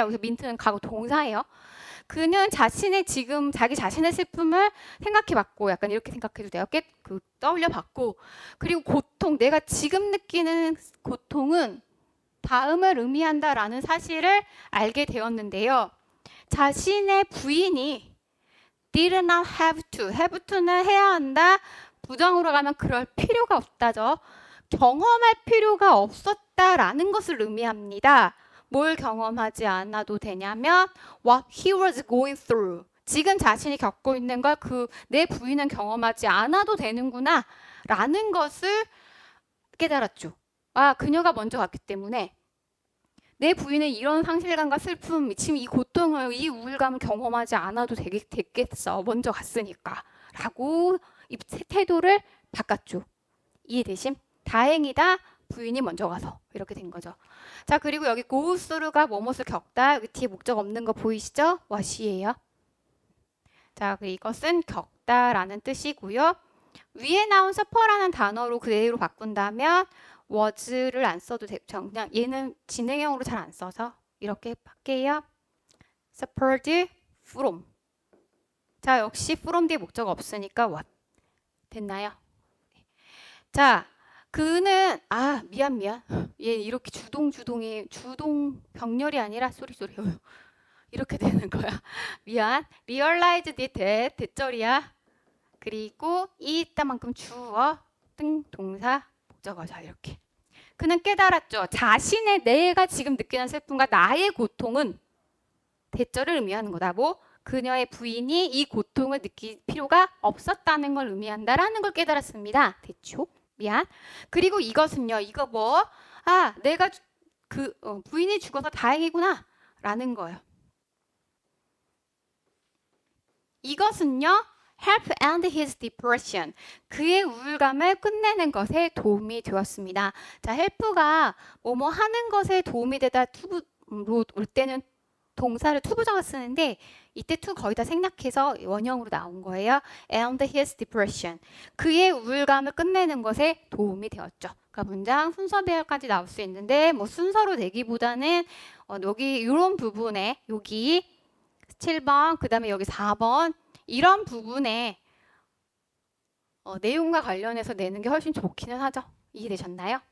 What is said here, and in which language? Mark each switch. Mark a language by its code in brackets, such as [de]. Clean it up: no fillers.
[ko] 여기서 민트는 가고 동사예요. 그는 지금 자기 자신의 슬픔을 생각해봤고 약간 이렇게 생각해도 돼요. 떠올려봤고 그리고 고통 내가 지금 느끼는 고통은 다음을 의미한다라는 사실을 알게 되었는데요. 자신의 부인이 [en] did not have to, [ko] have to는 해야 한다. 부정으로 가면 그럴 필요가 없다죠. 경험할 필요가 없었다라는 것을 의미합니다. [en] 뭘 경험하지 않아도 되냐면 what he was going through. [ko] 지금 자신이 겪고 있는 걸 내 부인은 경험하지 않아도 되는구나 라는 것을 깨달았죠. 그녀가 먼저 갔기 때문에 내 부인은 이런 상실감과 슬픔, 지금 이 고통을, 이 우울감을 경험하지 않아도 됐겠어. 먼저 갔으니까. 라고 이 태도를 바꿨죠. 이해되심? 다행이다. 부인이 먼저 가서. 이렇게 된 거죠. 자, 그리고 여기 go through가 뭐뭇을 겪다. 여기 뒤에 목적 없는 거 보이시죠? what이에요. 자, 이것은 겪다라는 뜻이고요. 위에 나온 suffer라는 단어로 그대로 바꾼다면 was를 안 써도 되죠. 그냥 얘는 진행형으로 잘 안 써서 이렇게 할게요. [en] suffered from. [ko] 자, 역시 from 뒤에 목적 없으니까 what. 됐나요? 자, 그는 미안. 얘 이렇게 주동 병렬이 아니라 쏘리. 이렇게 되는 거야. 미안. [en] realized it [ko] 대절이야. 그리고 이 있다만큼 주어 등 동사 목적어. 자, 이렇게. 그는 깨달았죠. 내가 지금 느끼는 슬픔과 나의 고통은 대절을 의미하는 거다. 그녀의 부인이 이 고통을 느낄 필요가 없었다는 걸 의미한다라는 걸 깨달았습니다. 됐죠? 미안. 그리고 이것은요. 이거 내가 부인이 죽어서 다행이구나 라는 거예요. 이것은요. [en] help end his depression. [ko] 그의 우울감을 끝내는 것에 도움이 되었습니다. 자, help가 뭐뭐 하는 것에 도움이 되다 투부로 올 때는 동사를 투부정을 쓰는데 이때 투 거의 다 생략해서 원형으로 나온 거예요. [en] end his depression. [ko] 그의 우울감을 끝내는 것에 도움이 되었죠. 그러니까 문장 순서 배열까지 나올 수 있는데 순서로 내기보다는 여기 이런 부분에 여기 7번 그 다음에 여기 4번 이런 부분에 내용과 관련해서 내는 게 훨씬 좋기는 하죠. 이해되셨나요?